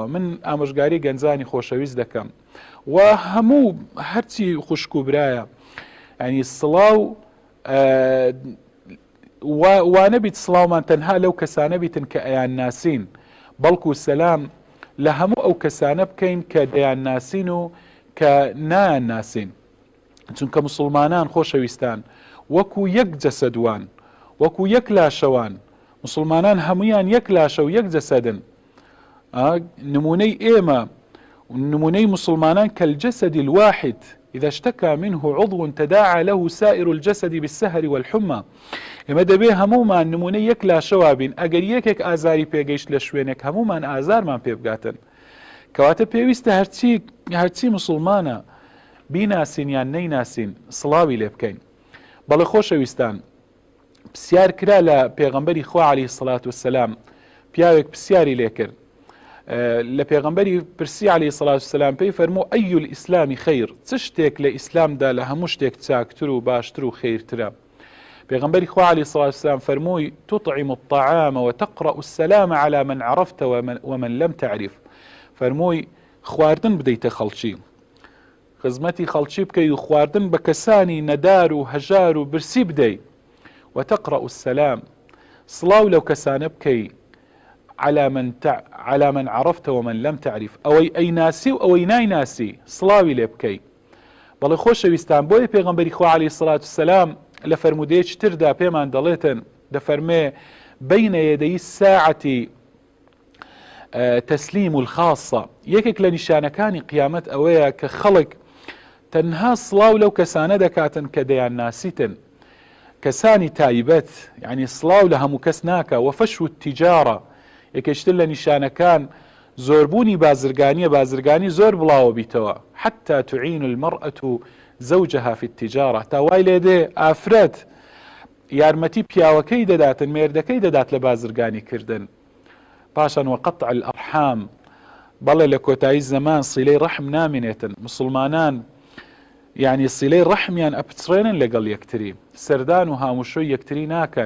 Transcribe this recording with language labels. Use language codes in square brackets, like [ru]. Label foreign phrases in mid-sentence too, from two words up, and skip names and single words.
[ckb] من ئامۆژگاری گەنجانی خۆشەویست دەکەم و هەموو هەرچی خوشک و برایە، ینی سڵاو وانەبیت سڵاومان تەنها لەو کەسانە بیتن کە ئەیان ناسین، بەڵکو سەلام لە هەموو ئەو کەسانە بکەین کە دەیان ناسین و کە نایان ناسین. چونکە موسڵمانان خۆشەویستان وەکو یەک جەسەدوان، وەکو یەک لاشەوان، موسڵمانان هەمویان یەک لاشە و یەک جەسەدن. نمونەی ئێمە نمونەی موسڵمانان [ar] كالجسد الواحد إذا اشتكى منه عضو تداعى له سائر الجسد بالسهر والحمى. [ckb] ئێمە دەبێ هەمومان نمونەی یەک لاشەوا بین. ئەگەر یەکێک ئازاری پێگەیشت لە شوێنێک هەمومان ئازارمان پێ بگاتن. کەواتە پێویستە هەرچی مسلمانە بیناسین یان نەیناسین سڵاوی لێ بکەین. بەڵێ خۆشەویستان، پرسیار کرا لە پێغەمبەری خوا [ar] عەلەیهی سەڵات وەسەلام، [ckb] پیاوێک پرسیاری لێ کرد لە پێغەمبەری پرسی [ar] عەلەیهی سەڵات وەسەلام، [ckb] پێی فەرموو [ar] ئەیول ئیسلامی خەیر، [ckb] چ شتێک لە ئیسلامدا لە هەموو شتێک چاکتر و باشتر و خەیرترە؟ پێغەمبەری خوا [ar] عەلەیهی سەڵات وەسەلام [ckb] فەرمووی [ar] تطعم الطعام وتقرأ السلام على من عرفت ومن لم تعرف. [ckb] فەرمووی خواردن بدەیتە خەڵکی، خزمەتی خەڵکی بکەی و خواردن بە کەسانی نەدار و هەژار و برسی بدەی، [ar] وتقرأ السلام، [ckb] سڵاو لەو کەسانە بکەی [ar] على من عرفت ومن لم تعرف، [ckb] ئەوەی ئەیناسی و ئەوەی نایناسی سڵاوی لێ بکەی. بەڵێ خۆشەویستان، بۆیە پێغەمبەری خوا [ar] عەلەیهی سەڵات وسەلام [ckb] لە فەرمودەیەکی تردا پێمان دەڵێتن، دەفەرمێ [ar] بەینە یەدەی ساعەتی تەسلیم الخاصە، [ckb] یەکێک لە نیشانەکانی قیامەت ئەوەیە کە خەڵک تەنها سڵاو لەو کەسانە دەکاتن کە دەیان ناسیتن، کەسانی تایبەت، یعنی سڵاو لە هەموو کەس ناکە. [ar] وەفەشو التیجارە، [ckb] یەکێشتر لە نیشانەکان زۆربوونی بازرگانی زۆر بڵاوە بیتەوە، [ar] حتى تعین المرأة زوجها في التجارة، [ckb] تا وای لێ دێ ئافرەت یارمەتی پیاوەکەی دەداتن، مێردەکەی دەدات لە بازرگانی کردن. پاشان [ar] وقطع الأرحام، [ckb] بەڵێ لە کۆتایی زەمان سیلەی ڕەحم نامێنێتن، مسلمانان یعنی سیلەی ڕەحمیان ئەپچڕێنن لەگەڵ یەکتری، سەردان و هاموشۆی یەکتری ناکەن.